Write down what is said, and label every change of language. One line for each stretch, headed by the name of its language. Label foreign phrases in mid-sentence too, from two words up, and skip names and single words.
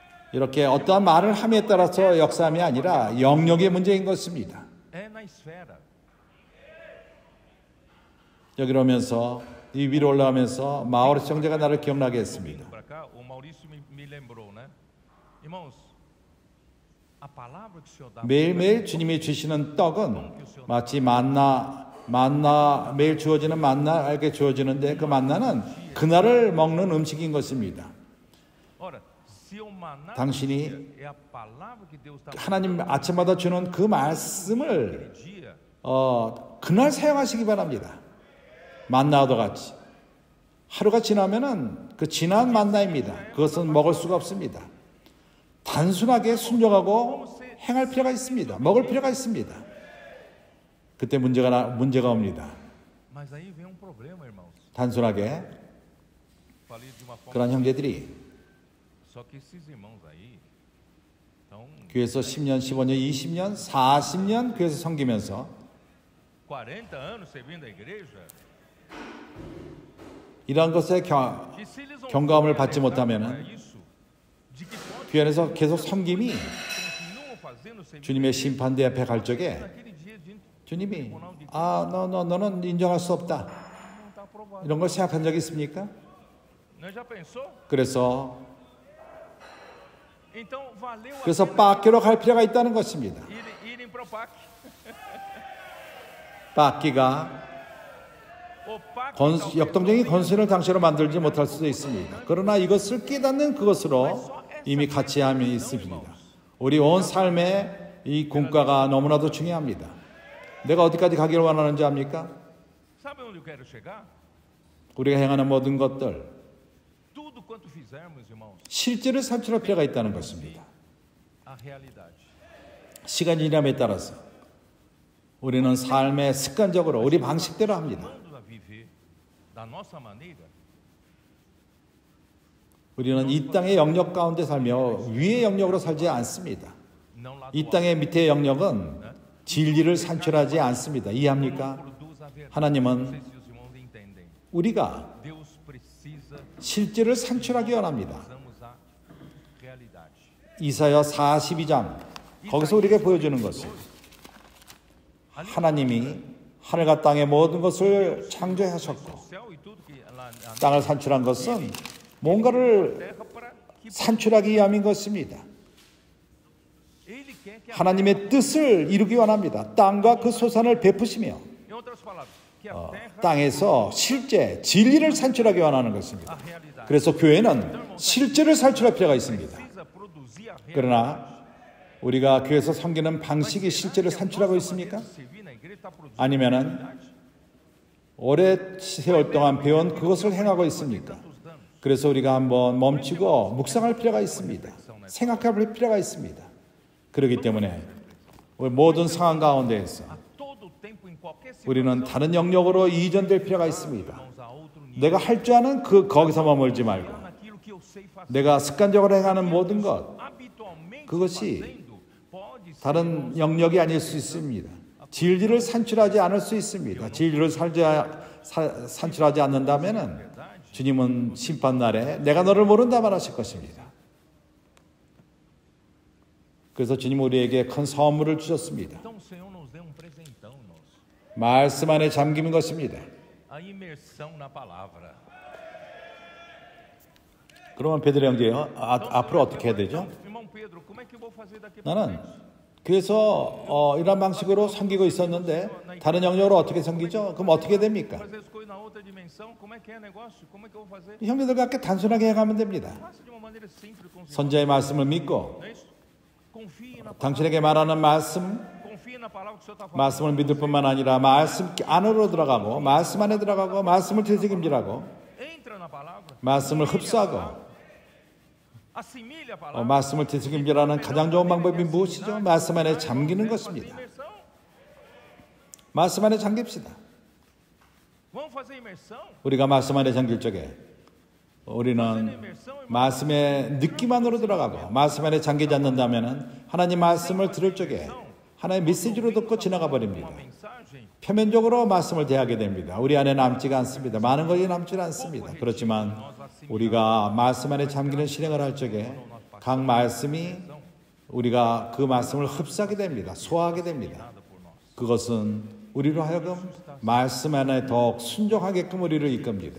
Korean: 이렇게 어떠한 말을 함에 따라서 역사함이 아니라 영역의 문제인 것입니다.
Portuguese: É na esfera.
Korean: 여기로 오면서 이 위로 올라가면서 마우리스 형제가 나를 기억나게 했습니다.
Portuguese: Para cá, o Maurício me lembrou, né? Irmãos, a palavra que o Senhor dá
Korean: 매일매일 주님이 주시는 떡은 마치 만나 매일 주어지는 만나에게 주어지는데 그 만나는 그날을 먹는 음식인 것입니다.
Portuguese: Ora, se o maná
Korean: 당신이
Portuguese: é a palavra que Deus está
Korean: 하나님 아침마다 주는 그 말씀을
Portuguese: dia,
Korean: 그날 사용하시기 바랍니다. 만나와도 같이 하루가 지나면은 그 지난 만나입니다. 그것은 먹을 수가 없습니다. 단순하게 순종하고 행할 필요가 있습니다. 먹을 필요가 있습니다. 그때 문제가 옵니다.
Portuguese: mas aí vem problema, irmãos.
Korean: 단순하게
Portuguese: Falei de uma forma,
Korean: 그런 형제들이
Portuguese: só que esses irmãos aí estão
Korean: 교회에서 10년, 15년, 20년, 40년 교회에서 섬기면서
Portuguese: 40 anos servindo a igreja.
Korean: 이러한 것에
Portuguese: E se eles não
Korean: 경감을
Portuguese: forem
Korean: 받지
Portuguese: alertados
Korean: 못하면은
Portuguese: para isso, de que ponto
Korean: 교회 안에서 계속 섬김이
Portuguese: continuam fazendo serviço
Korean: 주님의 심판대 앞에 갈 적에
Portuguese: naquele dia de
Korean: 주님이 너는 인정할 수 없다.
Portuguese: não está aprovado.
Korean: 이런 걸 생각한 적이 있습니까?
Portuguese: Não já pensou?
Korean: 그래서
Portuguese: Então valeu a
Korean: 그래서
Portuguese: pena
Korean: 빡기로 갈 필요가 있다는 것입니다.
Portuguese: irem para o PAC.
Korean: 빡기가
Portuguese: O PAC talvez
Korean: 역동적인
Portuguese: não
Korean: 건설을 당시로 만들지 못할 수도 있습니다. 그러나 이것을 깨닫는 그것으로 이미 가치함이 있습니다. 우리 온 삶에 이 공과가 너무나도 중요합니다. 내가 어디까지 가기를 원하는지 압니까?
Portuguese: sabe onde eu quero chegar?
Korean: 우리가 행하는 모든 것들
Portuguese: Tudo quanto fizermos, irmãos,
Korean: 실제로 산출할 필요가 있다는 것입니다.
Portuguese: a realidade.
Korean: 시간이 지남에 따라서 우리는 삶의 습관적으로 우리 방식대로 합니다.
Portuguese: Quando a viver da nossa maneira,
Korean: 우리는 이 땅의 영역 가운데 살며 위의 영역으로 살지 않습니다.
Portuguese: não lá
Korean: 이 땅의 밑의 영역은 진리를 산출하지 않습니다. 이해합니까?
Portuguese: produz a verdade. Não
Korean: 하나님은
Portuguese: sei se os irmãos entendem.
Korean: 우리가
Portuguese: Deus precisa
Korean: 실제를 산출하기 원합니다.
Portuguese: usamos a realidade.
Korean: 이사야 42장 거기서 우리에게 보여주는 것은 하나님이 하늘과 땅의 모든 것을 창조하셨고
Portuguese: O céu e tudo que lá na
Korean: 땅을 산출한 것은 뭔가를
Portuguese: terra para que
Korean: 산출하기 위함인 것입니다.
Portuguese: ele quer que a,
Korean: 하나님의 뜻을 이루기 원합니다. 땅과 그 소산을 베푸시며
Portuguese: em outras palavras, que a terra
Korean: 땅에서 실제 진리를 산출하기 원하는 것입니다.
Portuguese: a realidade.
Korean: 그래서 교회는 실제를 산출할 필요가 있습니다.
Portuguese: Precisa produzir a realidade.
Korean: 그러나 우리가 교회에서 섬기는 방식이 실제를 산출하고 있습니까?
Portuguese: Servir na igreja está produzindo
Korean: 아니면은 오래 세월 동안 배운 그것을 행하고 있습니까? 그래서 우리가 한번 멈추고 묵상할 필요가 있습니다. 생각할 필요가 있습니다. 그렇기 때문에 우리 모든 상황 가운데에서
Portuguese: a todo tempo em qualquer
Korean: 우리는 다른 영역으로 이전될 필요가 있습니다.
Portuguese: situação a outro nível.
Korean: 내가 할 줄 아는 거기서 머물지 말고
Portuguese: Naquilo que eu sei fazer.
Korean: 내가 습관적으로 행하는 모든 것
Portuguese: Habitualmente
Korean: 그것이
Portuguese: fazendo pode ser
Korean: 다른 영역이 아닐 수 있습니다. 진리를 산출하지 않을 수 있습니다. 진리를 산출하지 않는다면은 주님은 심판날에 내가 너를 모른다 말하실 것입니다. 그래서 주님 우리에게 큰 선물을 주셨습니다.
Portuguese: Então o Senhor nos deu presentão, irmãos.
Korean: 말씀 안에 잠김인 것입니다.
Portuguese: A imersão na palavra.
Korean: 그러면 베드로 형제요, 앞으로 어떻게 해야 되죠?
Portuguese: Irmão Pedro, como é que eu vou fazer daqui para
Korean: 나는
Portuguese: frente?
Korean: 그래서 이런 방식으로 섬기고 있었는데 다른 영역으로 어떻게 섬기죠? 그럼 어떻게 됩니까?
Portuguese: Fazer as coisas na outra dimensão, como é que é negócio? Como é que eu vou fazer?
Korean: 형제들과 함께 단순하게 행하면 됩니다.
Portuguese: Faça de uma maneira simples com os irmãos.
Korean: 선자의 말씀을 믿고
Portuguese: Não é isso? Confie na palavra.
Korean: 당신에게 말하는 말씀,
Portuguese: Confie na palavra que o Senhor está falando.
Korean: 말씀을 믿을 뿐만 아니라 말씀 안으로 들어가고 말씀 안에 들어가고 말씀을 되새김질하고
Portuguese: Entra na palavra.
Korean: 말씀을 흡수하고
Portuguese: Assimile a palavra.
Korean: 말씀을 되새김질하는 가장 좋은 방법이 무엇이죠? 말씀 안에 잠기는 것입니다.
Portuguese: Imersão.
Korean: 말씀 안에 잠깁시다.
Portuguese: Vamos fazer imersão?
Korean: 우리가 말씀 안에 잠길 적에 우리는 말씀의 느낌 안으로 들어가고 말씀 안에 잠기지 않는다면 하나님 말씀을 들을 적에 하나의 메시지로 듣고 지나가 버립니다.
Portuguese: Uma mensagem.
Korean: 표면적으로 말씀을 대하게 됩니다. 우리 안에 남지가 않습니다. 많은 것이 남지 않습니다. 그렇지만 우리가 말씀 안에 잠기는 실행을 할 적에 각 말씀이 우리가 그 말씀을 흡수하게 됩니다. 소화하게 됩니다. 그것은 우리로 하여금 말씀 안에 더욱 순종하게끔 우리를 이끕니다.